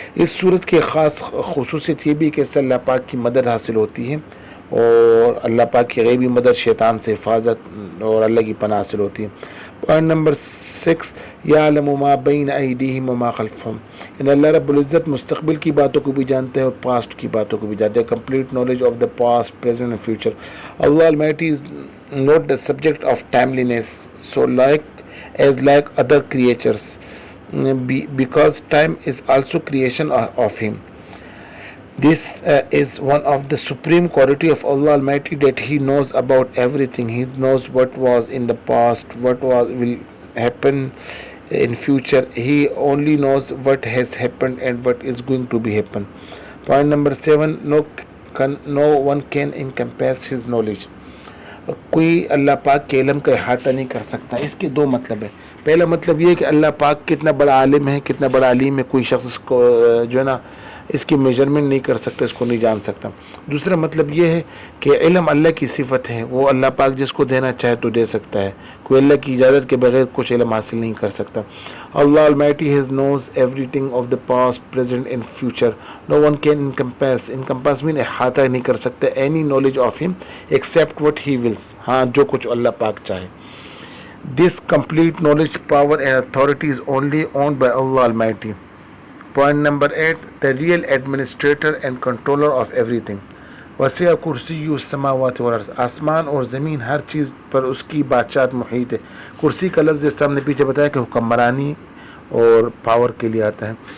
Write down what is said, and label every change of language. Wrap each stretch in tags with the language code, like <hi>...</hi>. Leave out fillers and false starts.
<ur>اس صورت کی خاص خصوصیت یہ بھی کہ اس سے اللہ پاک کی مدد حاصل ہوتی ہے اور اللہ پاک کی غیبی مدد, شیطان سے حفاظت اور اللہ کی پناہ حاصل ہوتی ہے.</ur> <en>point number 6,</en> <ar>یعلم ما بین ایدیہم وما خلفہم.</ar> <ur>یعنی اللہ رب العزت مستقبل کی باتوں کو بھی جانتے ہیں اور پاسٹ کی باتوں کو بھی جانتے ہیں.</ur> <en>Complete knowledge of the past, present and future. Allah almighty is not the subject of timeliness, so like other creatures, because time is also creation of Him. This is one of the supreme quality of Allah Almighty, that He knows about everything. He knows what was in the past, what will happen in future. He only knows what has happened and what is going to be happen. Point number 7, no one can encompass His knowledge.</en> <ur>کوئی اللہ پاک کے علم کا احاطہ نہیں کر سکتا. اس کے 2 مطلب ہیں. پہلا مطلب یہ ہے کہ اللہ پاک کتنا بڑا عالم ہے, کتنا بڑا علیم ہے, کوئی شخص اس کو جو ہے نا اس کی میجرمنٹ نہیں کر سکتا, اس کو نہیں جان سکتا. دوسرا مطلب یہ ہے کہ علم اللہ کی صفت ہے, وہ اللہ پاک جس کو دینا چاہے تو دے سکتا ہے. کوئی اللہ کی اجازت کے بغیر کچھ علم حاصل نہیں کر سکتا.</ur> <en>Allah Almighty has knows everything of the past, present and future. No one can encompass mean</en> <ur>احاطہ نہیں کر سکتا</ur> <en>any knowledge of Him except what He wills.</en> <ur>ہاں جو کچھ اللہ پاک چاہے.</ur> <en>This complete knowledge, power and authority is only owned by Allah Almighty. Point number 8, the real administrator and controller of everything.</en> <ar>وسیع کرسی السماوات والارض.</ar> <ur>آسمان اور زمین ہر چیز پر اس کی بادشاہت محیط ہے. کرسی کا لفظ جس طرح ہم نے پیچھے بتایا کہ حکمرانی اور پاور کے لیے آتا ہے.</ur>